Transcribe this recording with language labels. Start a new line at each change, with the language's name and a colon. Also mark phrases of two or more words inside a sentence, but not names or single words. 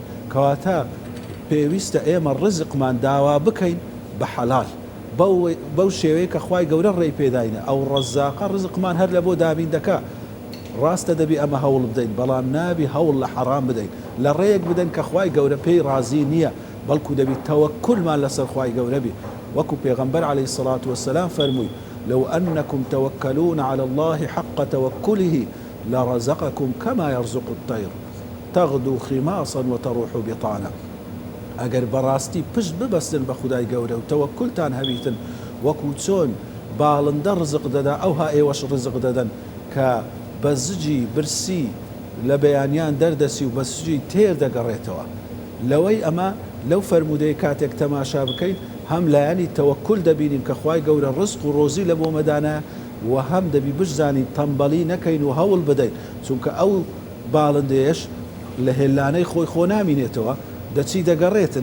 Central Kurdish: کەواتە پێویستە ئێمە ڕزقمان داوا بکەین بە حەلال بەو شێوەیە کە خوای گەورە ڕێی پێداینە. ئەو ڕەزاقە ڕزقمان هەر لە بۆ دابین دەکا. ڕاستە دەبی ئەمە هەوڵ بدەین بەڵام نابی هەوڵ لە حەرام بدەین، لە ڕێیەک بدەن کە خوای گەورە پێی ڕازی نییە، بەڵکو دەبی تەوەککولمان لەسەر خوای گەورە بی. وەکو پێغەمبەر
Arabic: عەلەیهی الصەلاة وەسەلام
Central Kurdish: فەرمووی
Arabic: لو أنكم توكلون على الله حق توكله لرزقكم كما يرزق الطير تغدو خماصا وتروح بطانا.
Central Kurdish: ئەگەر بەڕاستی پشت ببەستن بە خودای گەورە و تەوەکولتان هەبیتن وەکو چۆن باڵندە ڕزق دەدا ئەوها ئێوەش ڕزق دەدەن کە بە زجی برسی لە بەیانیان دەردەسی و بە سوجی تێر دەگەڕێتەوە. لەوەی ئەمە لەو فەرمودەی کاتێک تەماشا بکەین هەم لایەنی تەوەکل دەبینین کە خوای گەورە ڕزق و ڕۆزی لە بۆ مەدانە و هەم دەبی بشزانین تەمبەڵی نەکەین و هەوڵ بدەین، چونکە ئەو باڵندەیەش لە هێلانەی خۆی خۆ نامینێتەوە دەچی دەگەڕێتن.